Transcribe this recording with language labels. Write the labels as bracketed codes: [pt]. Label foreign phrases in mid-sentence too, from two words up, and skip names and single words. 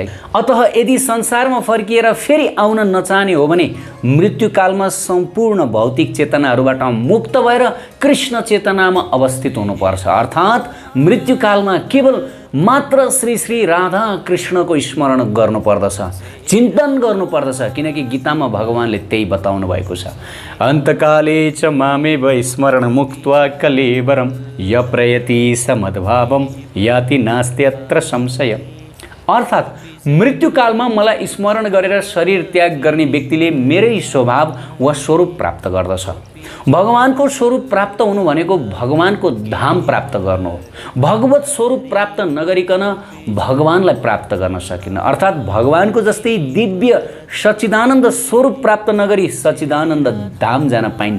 [ne] अतः यदि संसारमा फर्किएर फेरि आउन नचाहने हो भने मृत्युकालमा सम्पूर्ण भौतिक चेतनाहरूबाट मुक्त भएर कृष्ण चेतनामा अवस्थित हुनुपर्छ। अर्थात् मृत्युकालमा केवल मात्र श्री श्री राधा कृष्णको स्मरण गर्नुपर्दछ, चिन्तन गर्नुपर्दछ, किनकि गीतामा भगवानले त्यही बताउनु भएको छ। [sa] अन्तकाले च मामेव स्मरण मुक्त्वा कलेवरम य प्रयति समद्भावम याति नास्त्यत्र संशय। [ne] अर्थात् मृत्युकालमा मलाई स्मरण गरेर शरीर त्याग गर्ने व्यक्तिले मेरै स्वभाव वा स्वरूप प्राप्त गर्दछ। भगवानको स्वरूप प्राप्त हुनु भनेको भगवानको धाम प्राप्त गर्नु हो। भगवत स्वरूप प्राप्त नगरिकन भगवानलाई प्राप्त गर्न सकिन्न। अर्थात् भगवानको जस्तै दिव्य सच्चिदानन्द स्वरूप प्राप्त नगरी सच्चिदानन्द धाम जान पाइन्न।